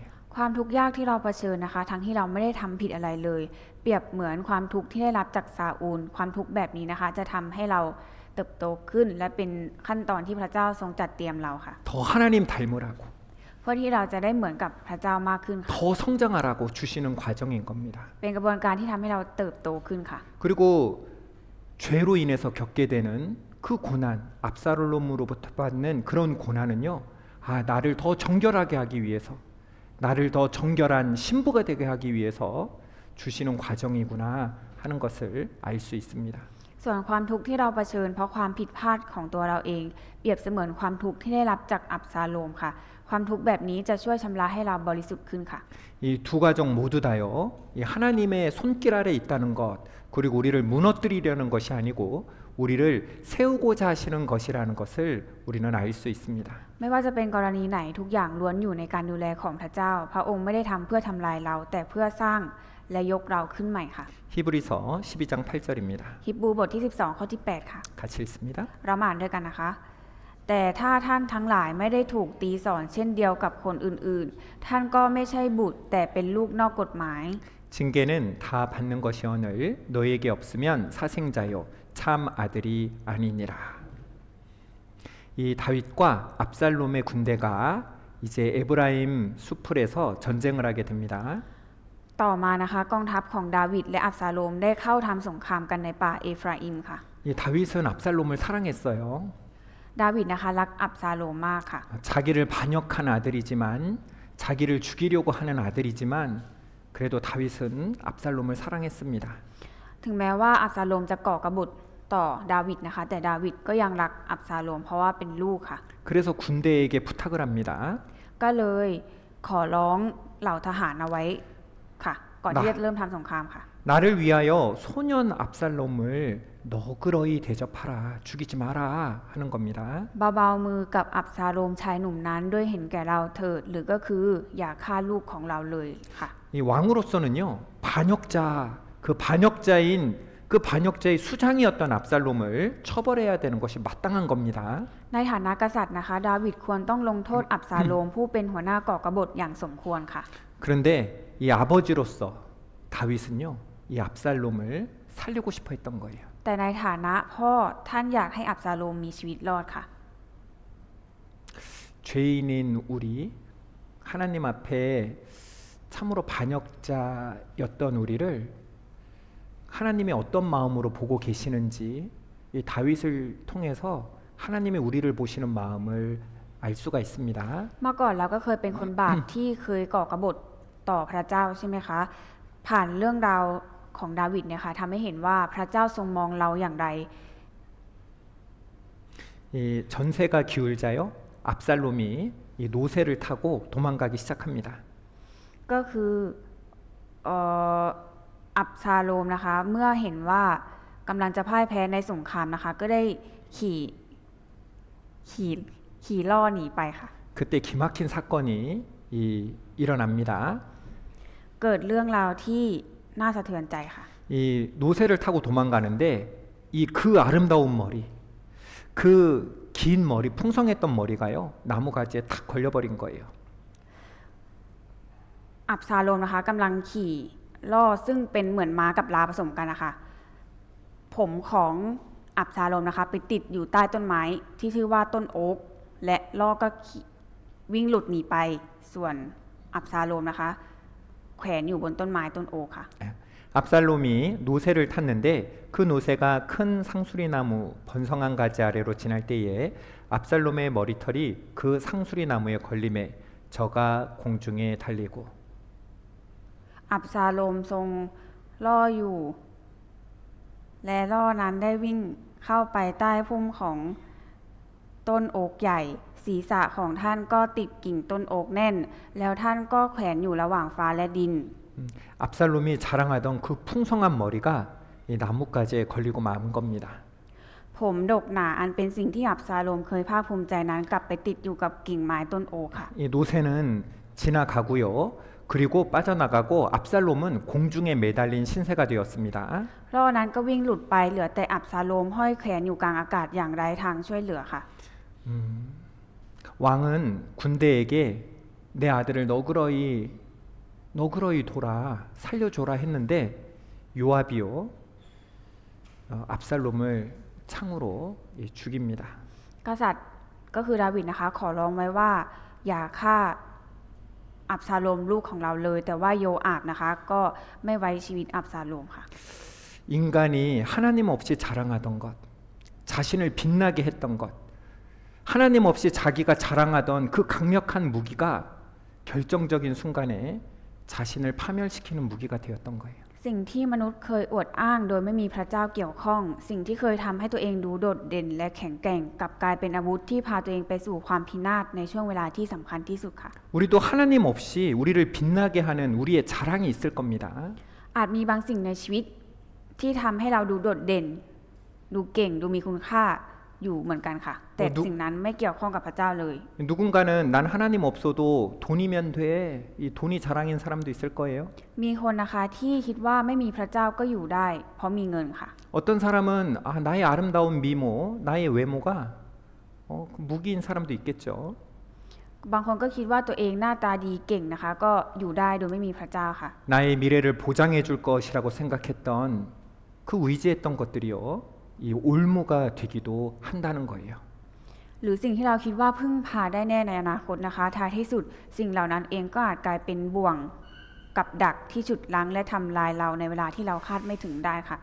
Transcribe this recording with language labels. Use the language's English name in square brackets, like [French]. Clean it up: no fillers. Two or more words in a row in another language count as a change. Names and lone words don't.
[Thai] ความทุกข์ยากที่เราเผชิญนะคะทั้งที่เราไม่ได้ทำผิดอะไรเลย เปรียบเหมือนความทุกข์ที่ได้รับจากซาอูลความทุกข์แบบนี้นะคะจะทำให้เราเติบโตขึ้นและเป็นขั้นตอนที่พระเจ้าทรงจัดเตรียมเราค่ะ [Korean] 더 하나님 닮으라고 [Thai] เพื่อที่เราจะได้เหมือนกับพระเจ้ามากขึ้นค่ะ [Korean] 더 성장하라고 주시는 과정인 겁니다. [Thai] เป็นกระบวนการที่ทำให้เราเติบโตขึ้นค่ะ [Korean] 그리고 죄로 인해서 겪게 되는 그 고난, 압살롬으로부터 받는 그런 고난은요. 나를 더 정결하게 하기 위해서, 나를 더 정결한 신부가 되게 하기 위해서 주시는 과정이구나 하는 것을 알 수 있습니다. [Thai] ส่วนความทุกข์ที่เราเผชิญเพราะความผิดพลาดของตัวเราเอง เปรียบเสมือนความทุกข์ที่ได้รับจากอับซาโลมค่ะ ความทุกข์แบบนี้จะช่วยชำระให้เราบริสุทธิ์ขึ้นค่ะ [Korean] 이 두 가정 모두 다요. 이 하나님의 손길 아래 있다는 것, 그리고 우리를 무너뜨리려는 것이 아니고 우리를 세우고자 하시는 것이라는 것을 우리는 알 수 있습니다. [Thai] ไม่ว่าจะเป็นกรณีไหนทุกอย่างล้วนอยู่ในการดูแลของพระเจ้า พระองค์ไม่ได้ทำเพื่อทำลายเรา แต่เพื่อสร้างและยกเราขึ้นใหม่ค่ะ [Korean] 히브리서 12장 8절입니다. [Thai] ฮิบรูบทที่ 12 ข้อที่ 8 ค่ะ [Korean] 같이 읽습니다. [Thai] เรามาอ่านด้วยกันนะคะ แต่ถ้าท่านทั้งหลายไม่ได้ถูกตีสอนเช่นเดียวกับคนอื่นๆ ท่านก็ไม่ใช่บุตรแต่เป็นลูกนอกกฎหมาย [Korean] 징계는 다 받는 것이오늘 너에게 없으면 사생자요 참 아들이 아니니라. 이 다윗과 압살롬의 군대가 이제 에브라임 수풀에서 전쟁을 하게 됩니다. [Thai] ต่อมานะคะกองทัพของดาวิดและอับซาโลมได้เข้าทำสงครามกันในป่าเอฟราอิมค่ะ [Korean] 이 다윗은 압살롬을 사랑했어요. [Thai] ดาวิดนะคะรักอับซาโลมมากค่ะ [Korean] 자기를 반역한 아들이지만 자기를 죽이려고 하는 아들이지만 그래도 다윗은 압살롬을 사랑했습니다. [Thai] ถึงแม้ว่าอับซาโลมจะก่อกบฏต่อดาวิดนะคะ แต่ดาวิดก็ยังรักอับซาโลมเพราะว่าเป็นลูกค่ะ [Korean] 그래서 군대에게 부탁을 합니다. [Thai] ก็เลยขอร้องเหล่าทหารเอาไว้ค่ะ ก่อนที่จะเริ่มทำสงครามค่ะ [Korean] 나를 위하여 소년 압살롬을 너그러이 대접하라, 죽이지 마라 하는 겁니다. [Thai] เบาๆมือกับอับซาโลมชายหนุ่มนั้นด้วยเห็นแก่เราเถิดหรือก็คืออย่าฆ่าลูกของเราเลยค่ะ [Korean] 이 왕으로서는요 반역자 그 반역자의 수장이었던 압살롬을 처벌해야 되는 것이 마땅한 겁니다. [Thai] ในฐานะกษัตริย์นะคะ ดาวิดควรต้องลงโทษอับซาโลมผู้เป็นหัวหน้าก่อกบฏอย่างสมควรค่ะ [Korean] 그런데 이 아버지로서 다윗은요 이 압살롬을 살리고 싶어 했던 거예요. [Thai] แต่ในฐานะพ่อท่านอยากให้อับซาโลมมีชีวิตรอดค่ะ [Korean] 죄인인 우리 하나님 앞에 참으로 반역자였던 우리를 하나님이 어떤 마음으로 보고 계시는지 이 다윗을 통해서 하나님이 우리를 보시는 마음을 알 수가 있습니다. [Thai] เมื่อก่อนเราก็เคยเป็นคนบาปที่เคยก่อกบฏต่อพระเจ้าใช่ไหมคะ ผ่านเรื่องราวของดาวิดเนี่ยค่ะทำให้เห็นว่าพระเจ้าทรงมองเราอย่างไร [Korean] 이 전세가 기울자요 압살롬이 이 노새를 타고 도망가기 시작합니다. [Thai] ก็คืออับซาโลมนะคะเมื่อเห็นว่ากำลังจะพ่ายแพ้ในสงครามนะคะ ก็ได้ขี่ล่อหนีไปค่ะ [Korean] 그때 기막힌 사건이 일어납니다. [Thai] เกิดเรื่องราวที่น่าสะเทือนใจค่ะ [Korean] 이 노새를 타고 도망가는데 이 그 아름다운 머리, 그 긴 머리, 풍성했던 머리가요 나무 가지에 탁 걸려버린 거예요. [Thai] อับซาโลมนะคะกำลังขี่ล่อซึ่งเป็นเหมือนม้ากับลาผสมกันนะคะ ผมของอับซาโลมนะคะไปติดอยู่ใต้ต้นไม้ที่ชื่อว่าต้นโอ๊กและล่อก็วิ่งหลุดหนีไปส่วนอับซาโลมนะคะแขวนอยู่บนต้นไม้ต้นโอ๊กค่ะ [Korean] 압살롬이 노새를 탔는데 그 노새가 큰 상수리나무 번성한 가지 아래로 지날 때에 압살롬의 머리털이 그 상수리나무에 걸림에 저가 공중에 달리고 [Thai] อับซาโลมทรงล่ออยู่ และล่อนั้นได้วิ่งเข้าไปใต้พุ่มของต้นโอ๊กใหญ่ ศีรษะของท่านก็ติดกิ่งต้นโอ๊กแน่น แล้วท่านก็แขวนอยู่ระหว่างฟ้าและดิน [Korean] 압살롬이 자랑하던 그 풍성한 머리가 이 나뭇가지에 걸리고 만 겁니다. [Thai] ผมดกหนาอันเป็นสิ่งที่อับซาโลมเคยภาคภูมิใจนั้นกลับไปติดอยู่กับกิ่งไม้ต้นโอ๊กค่ะ [Korean] 이 노새는 지나가고요. 그리고 빠져나가고 압살롬은 공중에 매달린 신세가 되었습니다. [Thai] ล่อนั้นก็วิ่งหลุดไปเหลือแต่อับซาโลมห้อยแขวนอยู่กลางอากาศอย่างไร้ทางช่วยเหลือค่ะ [Korean] 왕은 군대에게 내 아들을 너그러이 돌아 살려줘라 했는데 요압이요 압살롬을 창으로 죽입니다. [Thai] กษัตริย์ก็คือดาวิดนะคะขอร้องไว้ว่าอย่าฆ่าอับซาโลมลูกของเราเลย แต่ว่าโยอาบนะคะก็ไม่ไว้ชีวิตอับซาโลมค่ะ [Korean] 인간이 하나님 없이 자랑하던 것, 자신을 빛나게 했던 것, 하나님 없이 자기가 자랑하던 그 강력한 무기가 결정적인 순간에 자신을 파멸시키는 무기가 되었던 거예요. [Thai] สิ่สิ่งที่มนุษย์เคยอวดอ้างโดยไม่มีพระเจ้าเกี่ยวข้อง สิ่งที่เคยทำให้ตัวเองดูโดดเด่นและแข็งแกร่งกลับกลายเป็นอาวุธที่พาตัวเองไปสู่ความพินาศในช่วงเวลาที่สำคัญที่สุดค่ะ [Korean] 우리도 하나님 없이 우리를 빛나게 하는 우리의 자랑이 있을 겁니다. [Thai] อาจมีบางสิ่งในชีวิตที่ทำให้เราดูโดดเด่น ดูเก่งดูมีคุณค่าอยู่เหมือนกันค่ะ แต่สิ่งนั้นไม่เกี่ยวข้องกับพระเจ้าเลย [Korean] 누군가는 난 하나님 없어도 돈이면 돼. 이 돈이 자랑인 사람도 있을 거예요. [Thai] มีคนนะคะที่คิดว่าไม่มีพระเจ้าก็อยู่ได้ เพราะมีเงินค่ะ [Korean] 어떤 사람은 나의 아름다운 미모, 나의 외모가 무기인 사람도 있겠죠. [Thai] บางคนก็คิดว่าตัวเองหน้าตาดีเก่งนะคะ ก็อยู่ได้โดยไม่มีพระเจ้าค่ะ [Korean] 나의 미래를 보장해 줄 것이라고 생각했던 그 의지했던 것들이요. 이 올무가 되기도 한다는 거예요. [Thai] หรือสิ่งที่เราคิดว่าพึ่งพาได้แน่ในอนาคตนะคะท้ายที่สุดสิ่งเหล่านั้นเองก็อาจกลายเป็นบ่วงกับดักที่ฉุดรั้งและทำลายเราในเวลาที่เราคาดไม่ถึงได้ค่ะ